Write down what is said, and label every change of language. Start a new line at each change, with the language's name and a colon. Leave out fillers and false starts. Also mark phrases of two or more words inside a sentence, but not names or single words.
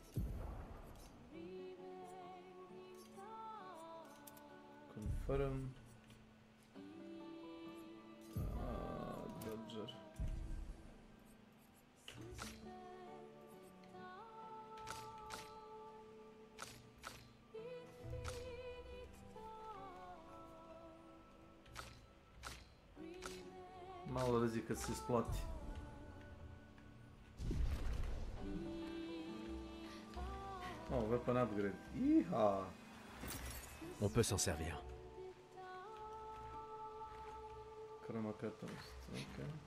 English: Confirm. Dodger.
Croatian: Malo rizika se isplati.
English: Oh, weapon upgrade. Iha!
French: On peut s'en servir. Chroma Catalyst, ok.